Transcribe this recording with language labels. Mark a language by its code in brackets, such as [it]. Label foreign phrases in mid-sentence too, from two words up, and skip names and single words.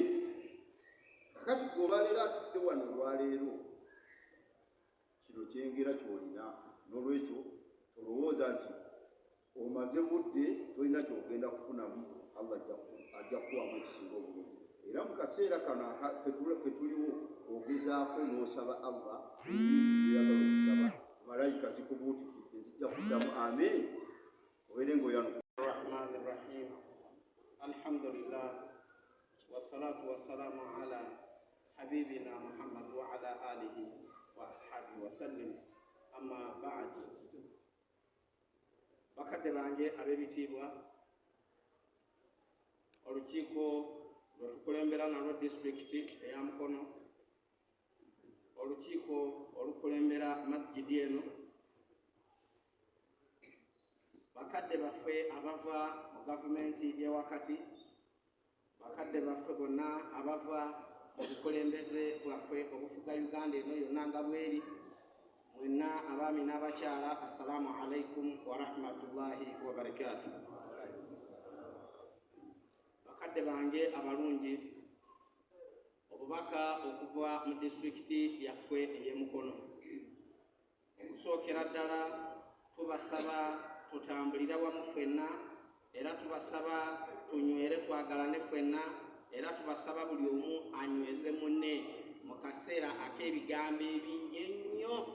[lg] Kakati gweobalera atudde wano olwaleero, kino kyengera ky'olina, n'olwekyo tolowooza nti omaze budde tolina kyogenda kufunamu, Allah ajja kuwamu ekisinga obulungi. Era mu kaseera kano ke tuliwo ogezaako n'osaba Allah ebyoyagala okusaba, malayika zikubuutikidde zijja kuddamu amiin, obeere ng'oyanukula. [ar] الرحمن الرحيم الحمد لله والصلاة والسلام على حبيبنا محمد وعلى آله وأصحابه وسلم أما بعد. [lg] bakadde bange ab'ebitiibwa, olukiiko lwe tukulembera nalwo disitulikiti eya Mukono, olukiiko olukulembera masjidi eno, bakadde baffe abava mu gavumenti y'ewakati, bakadde baffe bonna abava obukulembeze bwaffe obufuga Uganda eno yonna nga bweri. Mwenna abaami n'abakyala, [ar] السلام عليكم ورحمة الله وبركاته. [lg] Bakadde bange abalungi, obubaka okuva mu disitulikiti yaffe ey'Emukono. Okusookera ddala tubasaba tutambulira wamu ffenna, era tubasaba tunywere twagalane ffenna, era tubasaba buli omu anyweze munne mu kaseera ak'ebigambo ebingi ennyo.